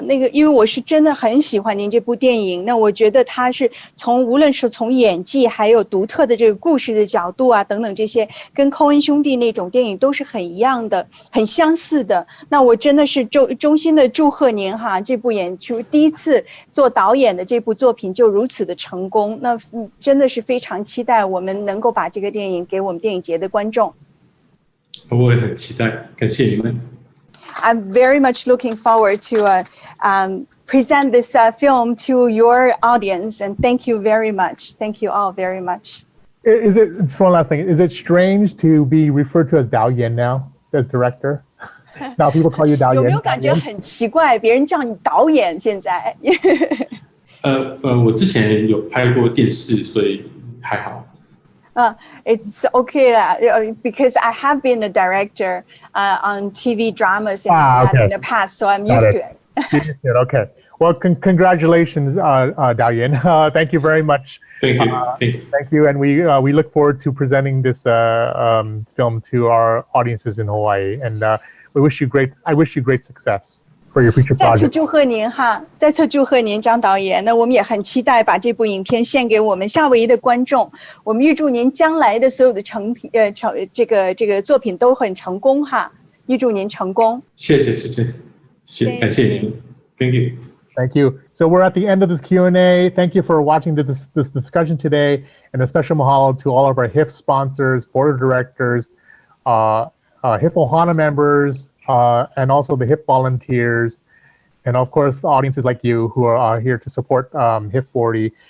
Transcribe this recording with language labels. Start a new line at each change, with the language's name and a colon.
Chinese: 那个，因为我是真的很喜欢您这部电影，那我觉得它是无论是从演技，还有独特的这个故事的角度啊，等等这些，跟寇恩兄弟那种电影都是很一样的，很相似的。那我真的是衷心的祝贺您哈，这部演出第一次做导演的这部作品就如此的成功，那真的是非常期待我们能够把这个电影给我们电影节的观众。我也很期待，感谢你们。
English: I'm very much looking forward to present this film to your audience, and thank you very much. Thank you all very much. It's one last thing. Is it strange to be referred to as Dao Yan now, as director? Now people call you Dao Yan.
Chinese: 有没有感觉很奇怪？别人叫你导演，现在？我之前有拍过电视，所以还好。
English: It's okay because I have been a director on TV dramas in the past, so I'm used to it. Okay. Well, congratulations, Dao Yan. Thank you very much. Thank you. Thank you, and we look forward to presenting this film to our audiences in Hawaii, and I wish you great success for your future project.
Chinese: 再次祝贺您哈，再次祝贺您张导演。那我们也很期待把这部影片献给我们夏威夷的观众。我们预祝您将来的所有的这个作品都很成功哈，预祝您成功。谢谢，感谢您。
English: Thank you. Thank you. So we're at the end of this Q&A. Thank you for watching this discussion today, and a special mahalo to all of our HIFF sponsors, board of directors, HIFF Ohana members, and also the HIFF volunteers, and of course the audiences like you who are here to support HIFF40.